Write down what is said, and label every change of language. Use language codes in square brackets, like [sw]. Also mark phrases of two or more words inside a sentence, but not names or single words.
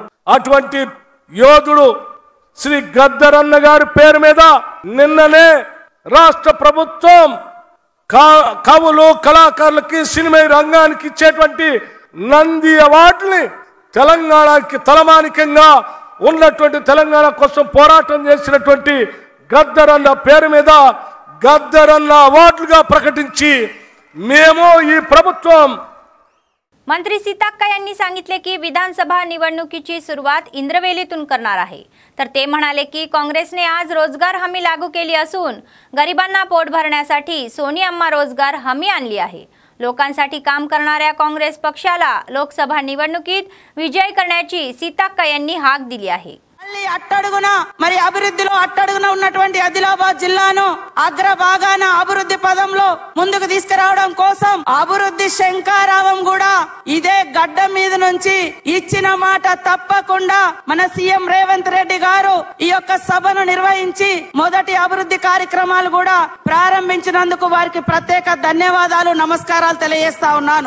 [te] అటువంటి యోధుడు శ్రీ గద్దరన్న గారి పేరు మీద నిన్ననే రాష్ట్ర ప్రభుత్వం కవులు కళాకారులకి సినిమా రంగానికి ఇచ్చేటువంటి నంది అవార్డుని తెలంగాణకి తలమానికంగా ఉన్నటువంటి తెలంగాణ కోసం పోరాటం చేసినటువంటి గద్దరన్న పేరు మీద గద్దరన్న అవార్డులుగా ప్రకటించి మేము ఈ ప్రభుత్వం। [mr] मंत्री सीताक्का यांनी सांगितले की विधानसभा निवडणुकीची सुरुवात इंद्रवेलीतून करणार आहे। तर ते म्हणाले की काँग्रेसने आज रोजगार हमी लागू केली असून गरिबांना पोट भरण्यासाठी सोनी अम्मा रोजगार हमी आणली आहे। लोकांसाठी काम करणाऱ्या काँग्रेस पक्षाला लोकसभा निवडणुकीत विजय करण्याची सीताक्का यांनी हाक दिली आहे। [te] అట్టడుగున మరి అభివృద్ధిలో అట్టడుగున ఉన్నటువంటి ఆదిలాబాద్ జిల్లాను అగ్రభాగాన అభివృద్ధి పదంలో ముందుకు తీసుకురావడం కోసం అభివృద్ధి శంకారావం కూడా ఇదే గడ్డ మీద నుంచి ఇచ్చిన మాట తప్పకుండా మన సీఎం రేవంత్ రెడ్డి గారు ఈ యొక్క సభను నిర్వహించి మొదటి అభివృద్ధి కార్యక్రమాలు కూడా ప్రారంభించినందుకు వారికి ప్రత్యేక ధన్యవాదాలు నమస్కారాలు తెలియజేస్తా ఉన్నాను।